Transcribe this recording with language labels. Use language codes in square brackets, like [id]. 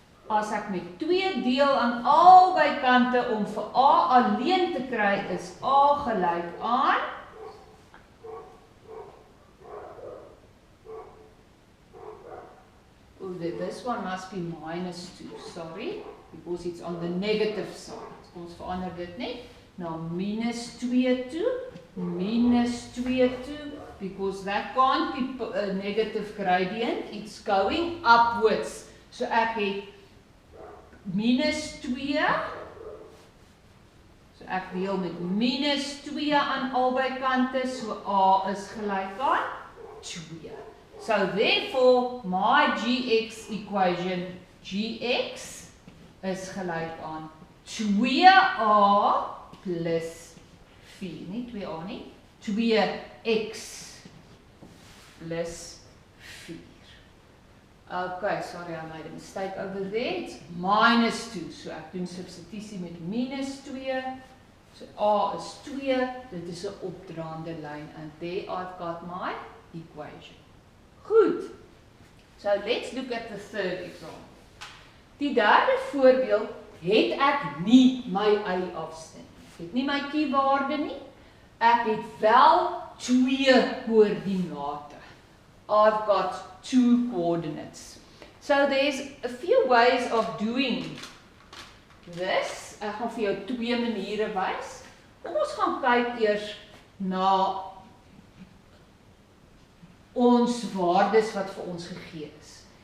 [af] As ek met 2 deel aan albei kante om vir A alleen te kry, is A gelyk aan [en] this one must be minus 2, sorry, because it's on the negative side. [af] Ons verander dit net na minus 2 toe, minus 2 toe, [en] because that can't be a negative gradient, it's going upwards. [af] So ek het minus 2, so ek deel met minus 2 aan albei kante, so A is gelyk aan 2. [en] So therefore, my Gx equation, [af] Gx is gelyk aan 2A plus 4, nie 2A nie, 2x plus 4. [en] Okay, sorry, I made a mistake over there, it's minus 2, [af] so ek doen substitusie met minus 2, so A is 2, dit is 'n opdraande lyn, [en] and there I've got my equation. [af] Goed, [en] so let's look at the third example. [af] Die derde voorbeeld het ek nie my y afstand. Ek het nie my Q-waarde nie, ek het wel 2 koördinate. [en] I've got 2 coordinates. So there's a few ways of doing this. [af] Ek gaan vir jou 2 maniere wys. Kom ons gaan kyk eers na ons waardes wat vir ons gegee is.